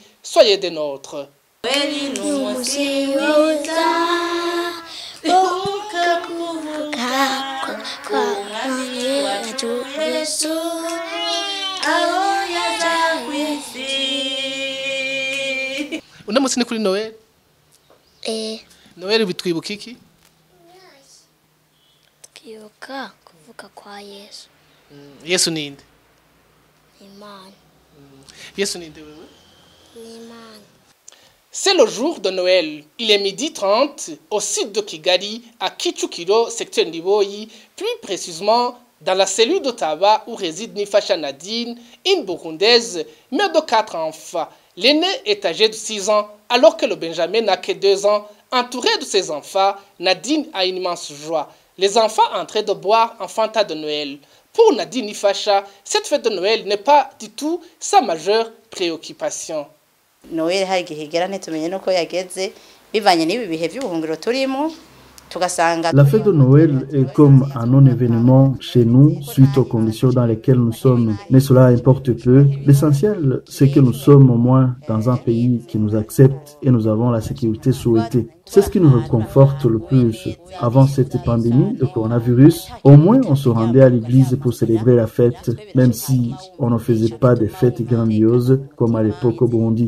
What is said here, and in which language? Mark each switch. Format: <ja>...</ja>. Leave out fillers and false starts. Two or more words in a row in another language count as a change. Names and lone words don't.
<fr>Soyez des nôtres.</fr> <rn>Una musi ni kuri Noel? Noel bitwibuka iki? Twibuka kuvuka kwa Yesu. Yesu ninde? Imana. Yesu ninde wewe? Imana.</rn> <fr>C'est le jour de Noël. Il est 12h30 au site de Kigali, à Kichukiro, secteur Niboyi, plus précisément dans la cellule d'Ottawa où réside Nifasha Nadine, une Burundaise, mère de 4 enfants. L'aîné est âgé de 6 ans, alors que le Benjamin n'a que 2 ans. Entouré de ses enfants, Nadine a une immense joie. Les enfants en train de boire un Fanta de Noël. Pour Nadine Nifasha, cette fête de Noël n'est pas du tout sa majeure préoccupation.</fr> <rn>Noël hari igihe igera ntitumenye nuko yageze bivanye n'ibi bihe by'ubuhungiro turimo.</rn> <fr>La fête de Noël est comme un non-événement chez nous suite aux conditions dans lesquelles nous sommes. Mais cela importe peu. L'essentiel, c'est que nous sommes au moins dans un pays qui nous accepte et nous avons la sécurité souhaitée. C'est ce qui nous réconforte le plus. Avant cette pandémie de coronavirus, au moins on se rendait à l'église pour célébrer la fête, même si on ne faisait pas des fêtes grandioses comme à l'époque au Burundi.</fr>